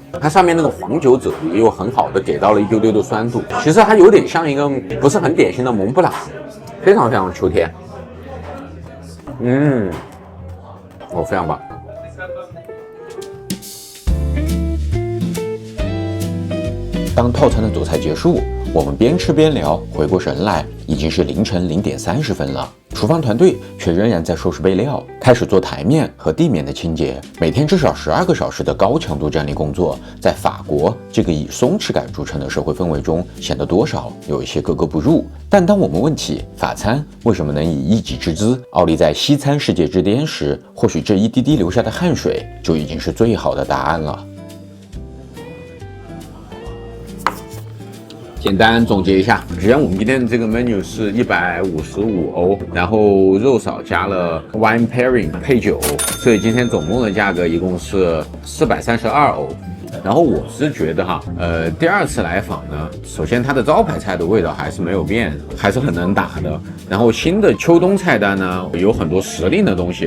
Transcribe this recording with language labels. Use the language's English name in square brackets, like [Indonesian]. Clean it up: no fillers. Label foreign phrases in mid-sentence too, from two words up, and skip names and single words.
[Chinese] 它上面那個黃酒啫喱又很好的給到了一丟丟的酸度，其實它有點像一個不是很典型的蒙布朗，非常非常秋天。非常棒。當套餐的佐菜結束，我們邊吃邊聊，回過神來，已經是凌晨0點30分了。廚房團隊卻仍然在收拾備料，開始做台面和地面的清潔。每天至少12個小時的高強度站立工作，在法國這個以鬆弛感著稱的社會氛圍中，顯得多少有一些格格不入。但當我們問起法餐為什麼能以一己之姿傲立在西餐世界之巔時，或許這一滴滴流下的汗水就已經是最好的答案了。簡單總結一下，既然我們今天這個 menu 是155歐，然後肉少加了 [English] wine pairing [Chinese] 配酒，所以今天總共的價格一共是432歐。然後我是覺得哈，第二次來訪呢，首先它的招牌菜的味道還是沒有變，還是很能打的。然後新的秋冬菜單呢，有很多時令的東西。